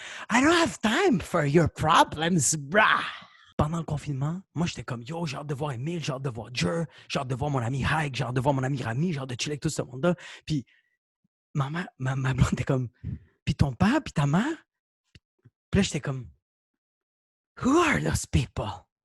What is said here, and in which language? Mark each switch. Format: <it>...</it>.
<en>I don't have time for your problems, brah.</en> <fr>Pendant le confinement, moi, j'étais comme, yo, j'ai hâte de voir Emile, j'ai hâte de voir Jer, j'ai hâte de voir mon ami Hike, j'ai hâte de voir mon ami Rami, j'ai hâte de chiller avec tout ce monde-là. Puis ma mère, ma blonde était comme, puis ton père, puis ta mère. Puis là, j'étais comme,</fr> <en>who are those people?</en>